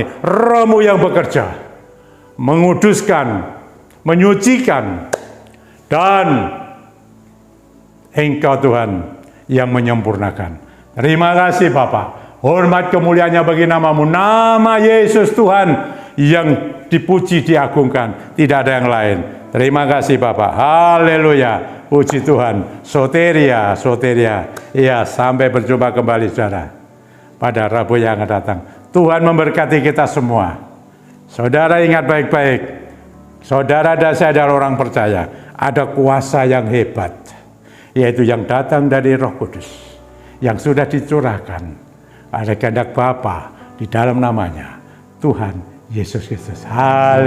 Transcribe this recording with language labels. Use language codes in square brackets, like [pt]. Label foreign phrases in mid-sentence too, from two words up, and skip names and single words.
[id] Roh-Mu yang bekerja, menguduskan, menyucikan, dan Engkau Tuhan yang menyempurnakan. Terima kasih Bapa. Hormat kemuliaannya bagi nama-Mu, nama Yesus Tuhan yang dipuji, diagungkan, tidak ada yang lain. Terima kasih Bapa. Haleluya, puji Tuhan. [el] Soteria, soteria. [id] Iya, sampai berjumpa kembali saudara pada Rabu yang akan datang. Tuhan memberkati kita semua. Saudara ingat baik-baik, saudara dan saya adalah orang percaya. ada kuasa yang hebat, yaitu yang datang dari Roh Kudus, yang sudah dicurahkan oleh kehendak Bapa di dalam namanya, Tuhan Yesus Kristus.